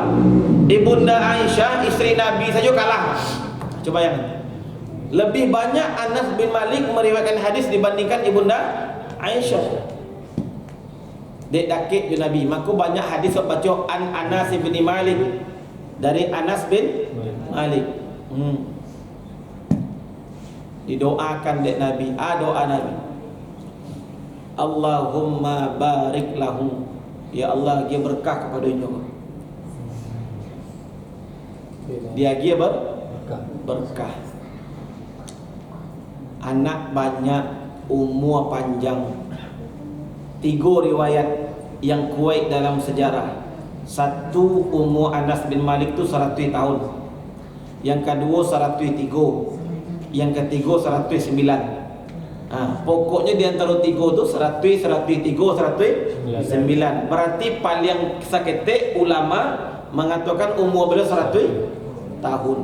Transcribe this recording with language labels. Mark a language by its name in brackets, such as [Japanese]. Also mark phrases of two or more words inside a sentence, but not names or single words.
[Indonesian] Ibunda Aisyah istri Nabi saja kalah. Coba bayangkan. Lebih banyak Anas bin Malik meriwayatkan hadis dibandingkan Ibunda Aisyah. [Minangkabau] Dek dakik je Nabi. Maka banyak hadis baca an Anas bin Malik, dari Anas bin Malik. [Indonesian] Didoakan dek Nabi. Doa Nabi. [Arabic] اللهم بارك لهم. [Indonesian] Ya Allah, dia berkah kepadanya. Dia berkah. Anak banyak, umur panjang. 3 riwayat yang kuat dalam sejarah. Satu, umur Anas bin Malik tu 100 tahun. Yang kedua 103. Yang ketiga 109. Pokoknya di antara 3 tu 100, 103, 109. Berarti paling saketik ulama mengatakan umur beliau 100 tahun.